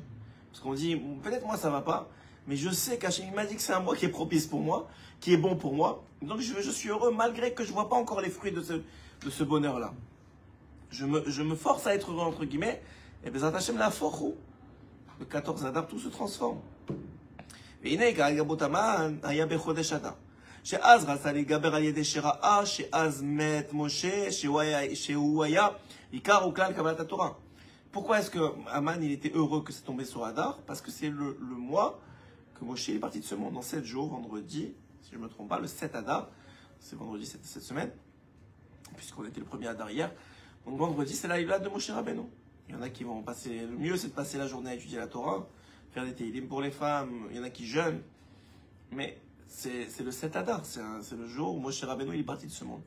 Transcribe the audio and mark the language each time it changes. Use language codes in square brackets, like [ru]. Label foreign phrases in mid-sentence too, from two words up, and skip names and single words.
[fr] Parce qu'on dit, peut-être moi, ça va pas, mais je sais qu'Hachem m'a dit que c'est un mois qui est propice pour moi, qui est bon pour moi. Donc je suis heureux malgré que je vois pas encore les fruits de ce bonheur-là. Je me force à être heureux, entre guillemets, et bien, Hachem la force. le 14 Adar, tout se transforme. [he] והנה, כרגע בוטמן היה בחודש אדר. שאז רצה להתגבר על ידי שראה שאז מת משה, שהוא היה עיקר וכלל קבלת התורה. [fr] Pourquoi est-ce que Aman il était heureux que c'est tombé sur Adar? Parce que c'est le mois que Moshe est parti de ce monde en 7 jours, vendredi, si je ne me trompe pas, le 7 Adar, c'est vendredi cette semaine, puisqu'on était le premier Adar hier. Donc vendredi, c'est la Yvlad de Moshe Rabbeinu. Il y en a qui vont passer, le mieux c'est de passer la journée à étudier la Torah, faire des télim pour les femmes, il y en a qui jeûnent, mais c'est le 7 Adar, c'est le jour où Moshe Rabbeinu il est parti de ce monde.